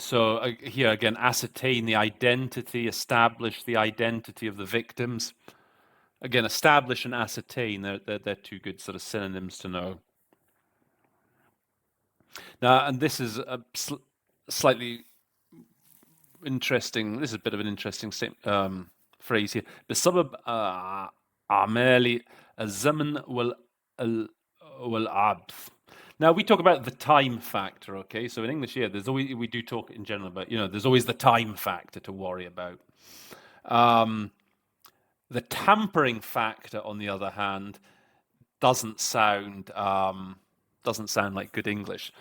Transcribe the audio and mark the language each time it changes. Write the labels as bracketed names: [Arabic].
[English] So here again, ascertain the identity, establish the identity of the victims. Again, establish and ascertain, they're two good sort of synonyms to know. Now, and this is a slightly interesting, this is a bit of an interesting phrase here. [Arabic] بسبب أعمال الزمن والعبث. [English] Now we talk about the time factor, okay? So in English here, we do talk in general about, there's always the time factor to worry about. The tampering factor, on the other hand, doesn't sound like good English.